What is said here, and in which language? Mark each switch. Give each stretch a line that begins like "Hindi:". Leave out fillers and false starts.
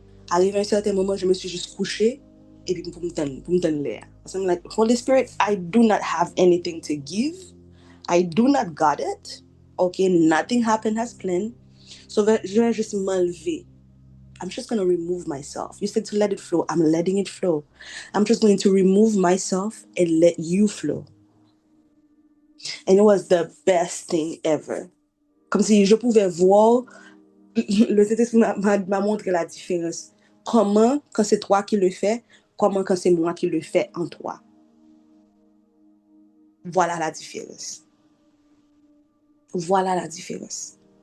French: Arrivé à un certain moment, je me suis juste couchée et puis pour me donner l'air.
English: So I'm like, Holy Spirit, I do not have anything to give. I do not got it. Okay, nothing happened as planned.
French: So je vais juste m'enlever.
English: I'm just going to remove myself. You said to let it flow. I'm letting it flow. I'm just going to remove myself and let you flow. And it was the best thing ever.
French: Comme si je pouvais voir, le Saint-Esprit m'a montré la différence. Comment, quand c'est toi qui le fais, comment quand c'est moi qui le fais en toi. Voilà la différence. Voilà la différence.